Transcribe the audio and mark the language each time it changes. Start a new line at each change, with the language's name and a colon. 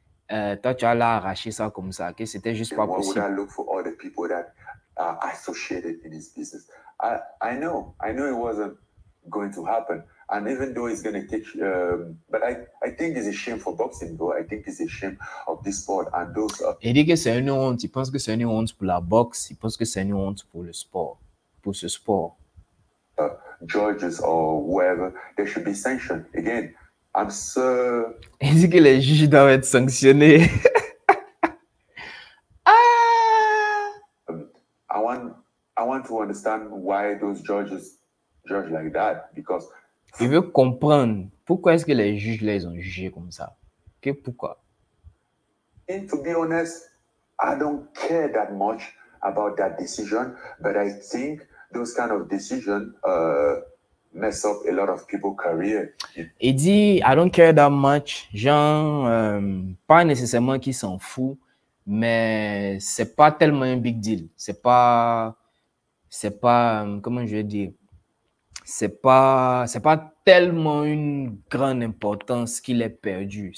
French: Toi, tu as là arraché ça comme ça, que c'était juste pas
English: What would
French: possible.
English: I look for other people that are associated in his business? I know it wasn't going to happen. And even though it's going to take, but I think it's a shame for boxing, though. I think it's a shame of this sport and those.
French: Il dit que c'est une honte. Il pense que c'est une honte pour la boxe. Il pense que c'est une honte pour le sport, pour ce sport.
English: Judges or whoever, there should be sanction. Again, I'm so.
French: Il dit que les juges doivent être sanctionnés.
English: I want to understand why those judges judge like that, because
French: Il veut comprendre pourquoi est-ce que les juges les ont jugés comme ça. Que pourquoi?
English: And to be honest, I don't care that much about that decision, but I think those kind of decisions mess up a lot of people's career.
French: Il dit,
English: I don't care that much.
French: Genre, pas nécessairement qu'il s'en fout, mais c'est pas tellement un
English: big deal.
French: C'est pas, comment je vais dire, c'est pas tellement une grande importance qu'il ait perdu.